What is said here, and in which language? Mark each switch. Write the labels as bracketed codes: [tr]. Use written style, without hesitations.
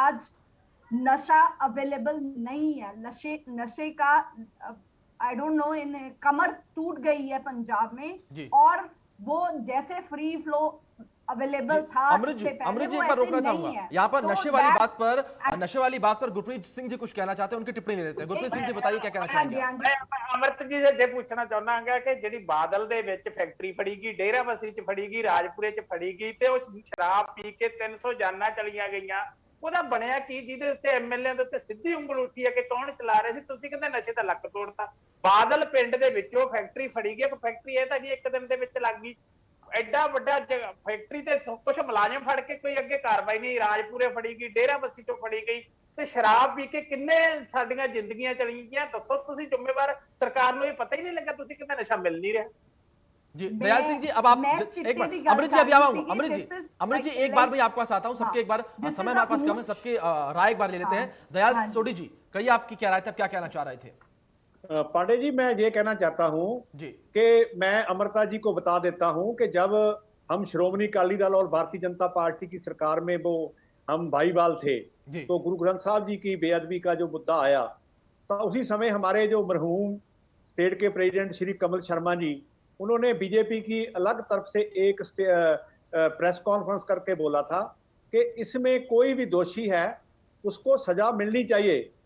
[hi] आज नशा अवेलेबल नहीं है, नशे का [en] I don't know, [hi] इन कमर टूट गई है पंजाब में, और वो जैसे फ्री फ्लो अवेलेबल था। अमृत जी एक बार रोकना चाहूंगा यहाँ पर, नशे वाली बात पर गुरप्रीत सिंह जी कुछ कहना चाहते हैं, उनकी टिप्पणी ले लेते हैं। गुरप्रीत सिंह जी बताइए क्या कहना चाहेंगे। अमृत जी से ये पूछना चाहना कि [pa] ਜਿਹੜੀ ਬਾਦਲ ਦੇ ਵਿੱਚ ਫੈਕਟਰੀ ਫੜੀ ਗਈ, ਡੇਰਾਬੱਸੀ ਚ ਫੜੀ ਗਈ, ਰਾਜਪੁਰੇ ਚ ਫੜੀ ਗਈ ਤੇ ਉਹ ਸ਼ਰਾਬ ਪੀ ਕੇ 300 ਜਾਨਾਂ ਚਲੀਆਂ ਗਈਆਂ, ਉਹਦਾ ਬਣਿਆ ਕੀ ਜਿਹਦੇ ਉੱਤੇ ਐਮਐਲਏ ਦੇ ਉੱਤੇ ਸਿੱਧੀ ਉਂਗਲ ਉੱਠੀ ਹੈ ਕਿ ਕੌਣ ਚਲਾ ਰਿਹਾ ਸੀ? ਤੁਸੀਂ ਕਹਿੰਦੇ ਨਸ਼ੇ ਦਾ ਲੱਕ ਤੋੜਤਾ। ਬਾਦਲ ਪਿੰਡ ਦੇ ਵਿੱਚੋਂ ਫੈਕਟਰੀ ਫੜੀ ਗਈ, ਫੈਕਟਰੀ ਇਹ ਤਾਂ ਜੀ ਇੱਕ ਦਿਨ ਦੇ ਵਿੱਚ ਲੱਗ ਗਈ। ਐਡਾ ਵੱਡਾ ਫੈਕਟਰੀ ਤੇ ਕੁਝ ਮੁਲਾਜ਼ਮ ਫੜ ਕੇ ਕੋਈ ਅੱਗੇ ਕਾਰਵਾਈ ਨਹੀਂ। ਰਾਜਪੁਰੇ ਫੜੀ ਗਈ, ਡੇਰਾਬੱਸੀ ਤੋਂ ਫੜੀ ਗਈ ਤੇ ਸ਼ਰਾਬ ਪੀ ਕੇ ਕਿੰਨੇ ਸਾਡੀਆਂ ਜ਼ਿੰਦਗੀਆਂ ਚਲੀ ਗਈਆਂ। ਦੱਸੋ ਤੁਸੀਂ ਜ਼ਿੰਮੇਵਾਰ सरकार ਨੂੰ ਇਹ ਪਤਾ ਹੀ ਨਹੀਂ ਲੱਗਾ? ਤੁਸੀਂ ਕਹਿੰਦੇ ਨਸ਼ਾ ਮਿਲ ਨਹੀਂ ਰਿਹਾ। [hi] जी दयाल सिंह जी, अब आप एक बार, अमृत जी अभी आऊंगा, अमृत जी एक बार मैं आपके पास आता हूं, सबके एक बार, समय हमारे पास कम है, सबके राय एक बार ले लेते हैं। दयाल सोढी जी, कहिए आपकी क्या राय थी, आप क्या कहना चाह रहे थे? पांडे जी, मैं ये कहना चाहता हूं कि मैं अमृता जी को बता देता हूं कि जब हम श्रोमणी अकाली दल और भारतीय जनता पार्टी की सरकार में वो हम भाईवाल थे, तो गुरु ग्रंथ साहब जी की बेअदबी का जो मुद्दा आया, तो उसी समय हमारे जो मरहूम स्टेट के प्रेसिडेंट श्री कमल शर्मा जी, उन्होंने बीजेपी की अलग तरफ से एक प्रेस कॉन्फ्रेंस करके बोला था कि इसमें कोई भी दोषी है उसको सजा मिलनी चाहिए।